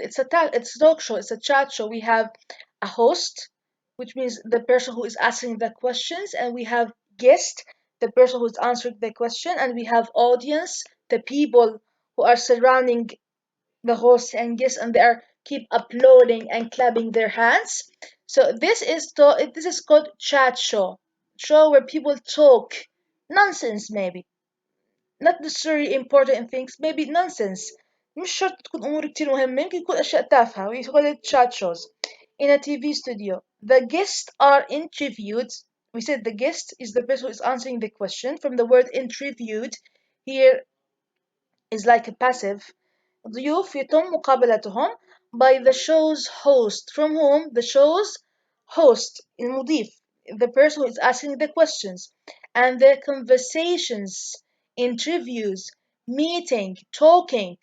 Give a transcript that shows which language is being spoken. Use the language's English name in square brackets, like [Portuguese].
[English] It's a talk show. It's a chat show. We have a host, which means the person who is asking the questions, and we have guest, the person who is answering the question, and we have audience, the people who are surrounding the host and guests, and they are keep applauding and clapping their hands. So this is called chat show where people talk nonsense, maybe not necessarily important things, maybe nonsense. [Arabic] مش شرط تكون أمور كتير مهمة، يمكن يكون أشياء تافهة. [English] We call it chat shows. In a TV studio, the guests are interviewed. We said the guest is the person who is answering the question. From the word interviewed, here is like a passive. [Arabic] ضيوف يتم مقابلتهم [English] by the show's host, from whom the show's host, المضيف, the person who is asking the questions, and their conversations, interviews, meeting, talking.